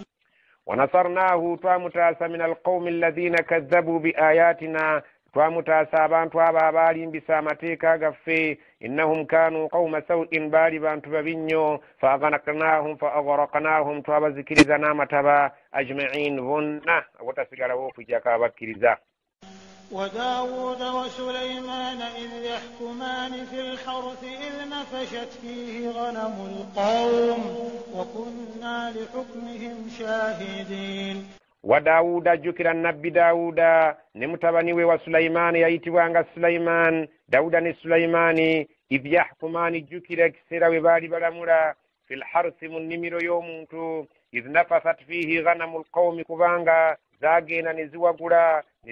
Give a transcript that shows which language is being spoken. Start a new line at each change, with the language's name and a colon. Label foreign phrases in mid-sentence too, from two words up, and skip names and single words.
Ganda: wanasarnaahu twamutaasa
Arabic: من القوم الذين كذبوا بآياتنا
Ganda: twamutaasa abantu abo abaalimbisa amateeka gaffe
Arabic: إنهم كانوا قوم سوء
Ganda: baali bantu babi nnyo faaghraqnaahum twabazikiriza n'amataba ajma'in bonna awatasigalawo okujjako abakkiriza
Arabic: وداود وسليمان إذ يحكمان في الحرث إذ نفشت فيه غنم القوم وكنا لحكمهم شاهدين
Ganda: wa Daawuda jjukira nabbi Daawuda ne mutabani we wa Sulaimaani yayitibwanga Sulaimaan Daawuda ne Sulaimaani
Arabic: إذ يحكمان
Ganda: jjukira ekiseera we baali balamula
Arabic: في الحرث
Ganda: mu nnimiro y'omuntu
Arabic: إذ نفشت فيه غنم القوم
Ganda: kubanga zaagenda ne ziwagula ne